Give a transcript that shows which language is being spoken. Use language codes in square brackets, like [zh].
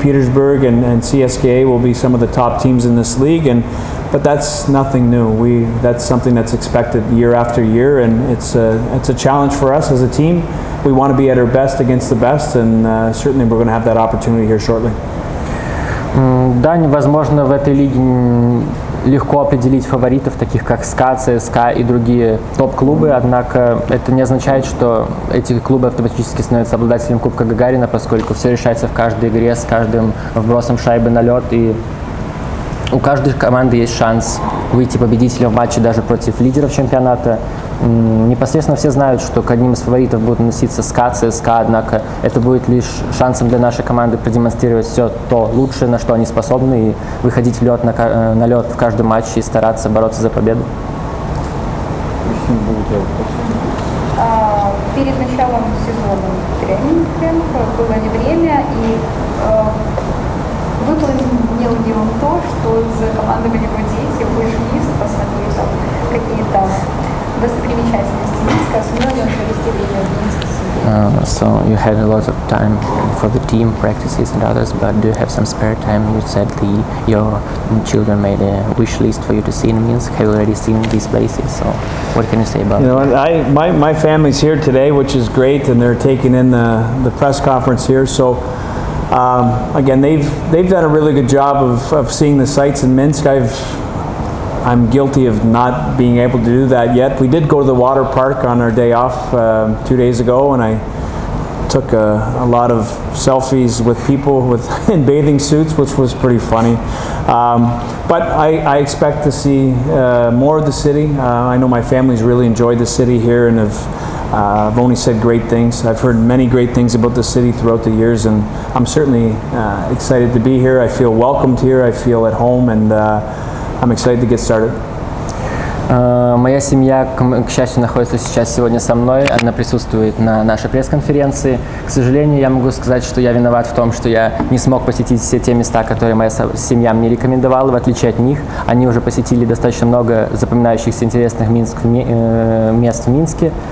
[en] Petersburg and CSKA will be some of the top teams in this league, but that's nothing new. That's something that's expected year after year, and it's a challenge for us as a team. We want to be at our best against the best, and certainly we're going to have that opportunity here shortly. [ru] Да, возможно, в этой лиге легко определить фаворитов, таких как СКА, ЦСКА и другие топ-клубы, однако это не означает, что эти клубы автоматически становятся обладателем Кубка Гагарина, поскольку все решается в каждой игре, с каждым вбросом шайбы на лед, и у каждой команды есть шанс выйти победителем в матче даже против лидеров чемпионата. Непосредственно все знают, что к одним из фаворитов будут носиться СКА, ЦСКА, однако это будет лишь шансом для нашей команды продемонстрировать все то лучшее, на что они способны, и выходить на лед в каждом матче и стараться бороться за победу. Перед началом сезона тренинг было ли время, и выполнил ли он то, что за командами его дети вышли посмотреть там какие-то достопримечательности Минска, сумел ли он провести время в Минске? [en] So you had a lot of time for the team practices and others, but do you have some spare time? You said your children made a wish list for you to see in Minsk. Have you already seen these places? So what can you say about it? My family's here today, which is great, and they're taking in the press conference here. So again, they've done a really good job of seeing the sights in Minsk. I'm guilty of not being able to do that yet. We did go to the water park on our day off 2 days ago, and I took a lot of selfies with people in bathing suits, which was pretty funny. But I expect to see more of the city. I know my family's really enjoyed the city here and I've only said great things. I've heard many great things about the city throughout the years, and I'm certainly excited to be here. I feel welcomed here. I feel at home, and I'm excited to get started. [ru] Моя семья, к счастью, находится сейчас сегодня со мной. Она присутствует на нашей пресс-конференции. К сожалению, я могу сказать, что я виноват в том, что я не смог посетить все те места, которые моя семья мне рекомендовала. В отличие от них, они уже посетили достаточно много запоминающихся интересных мест в Минске.